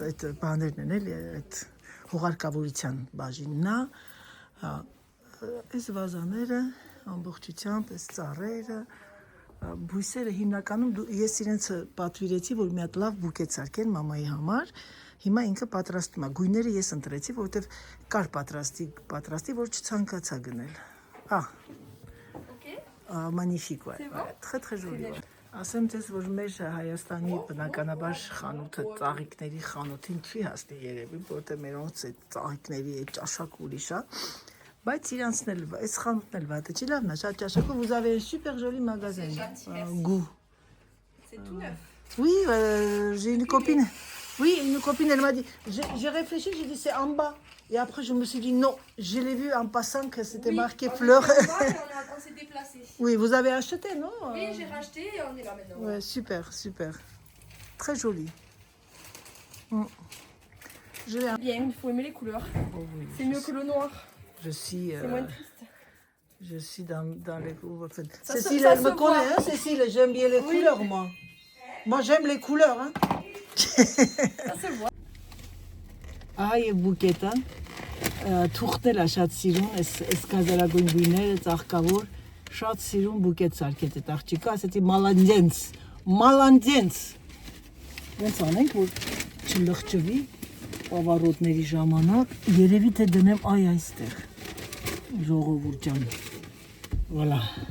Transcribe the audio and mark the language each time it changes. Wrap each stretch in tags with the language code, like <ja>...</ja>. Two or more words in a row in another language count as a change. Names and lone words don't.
<hy>այդ բաներն են, էլի, այդ հողարկավորության բաժինն է, այս վազաները, ամբողջությամբ, այս ծառերը, բույսերը հիմնականում ես իրենց պատվիրեցի, որ մի հատ լավ բուկետ սարքեն մամայի համար, հիմա ինքը պատրաստում է, գույները ես ընտրեցի, որովհետև կար պատրաստի, որ չցանկացա գնել, մանիֆիկ է,</hy> <fr>très joli</fr> <hy>է, ասեմ ձեզ, որ մեր Հայաստանի բնականաբար խանութը, ծաղիկների խանութին չի հասնի երևի, որովհետև մերոնց այդ ծաղիկների այդ ճաշակ ուրիշ է, բայց իրանցն էլ, այս խանութն էլ վատը չի լավն է, շատ ճաշակով,</hy> <fr>vous avez un super joli magasin, goût. C'est tout neuf. Oui, j'ai une copine, elle m'a dit, j'ai réfléchi, j'ai dit c'est en bas. Et après je me suis dit non, je l'ai vu en passant que c'était marqué fleurs. On s'est déplacé. Oui, vous avez acheté, non? Oui, j'ai racheté et on est là maintenant. Ouais, super. Très joli. Bien, il faut aimer les couleurs. Oh, oui, c'est mieux que le noir. C'est moins triste. Je suis dans les couleurs. Cécile, elle me connaît, hein, Cécile, j'aime bien les couleurs, moi. Moi, j'aime les couleurs, hein. Ça se voit.</fr> <hy>Այ բուկետը, թուղթել է շատ սիրուն, այս կազարագույն գույները, ծաղկավոր, շատ սիրուն բուկետ սարքեց այդ աղջիկը, ասեցի մալանդենց, ոնց անենք, որ չլղջվի պավարոտների ժամանակ, երևի թե դնեմ այստեղ, ժողովուրդ ջան, վոլա,</hy>